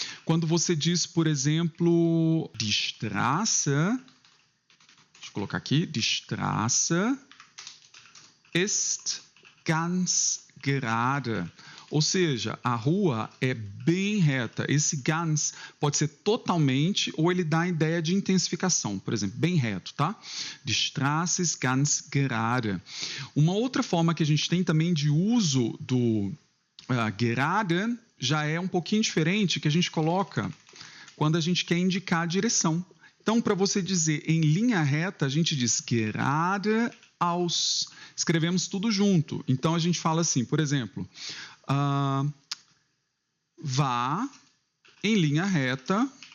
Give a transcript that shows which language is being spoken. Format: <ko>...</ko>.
<pt>Quando você diz, por exemplo, die Straße, deixa eu colocar aqui,</pt> <de>die Straße ist ganz gerade.</de> <pt>Ou seja, a rua é bem reta. Esse ganz pode ser totalmente ou ele dá a ideia de intensificação. Por exemplo, bem reto, tá?</pt> <de>Die Straße ist ganz gerade.</de> <pt>Uma outra forma que a gente tem também de uso do gerade já é um pouquinho diferente, que a gente coloca quando a gente quer indicar a direção. Então, para você dizer em linha reta, a gente diz geradeaus. Escrevemos tudo junto. Então, a gente fala assim, por exemplo, vá em linha reta.</pt>